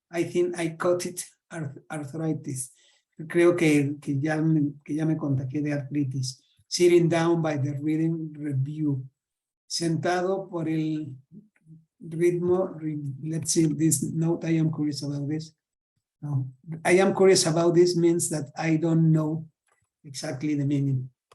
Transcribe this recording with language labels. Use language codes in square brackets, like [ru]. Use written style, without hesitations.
[en] I think I caught it, arthritis. [es] Creo que ya me contagié de artritis. [en] Sitting down by the rhythm review. [es] Sentado por el ritmo. [en] Let's see this note. I am curious about this. I am curious about this means that I don't know exactly the meaning.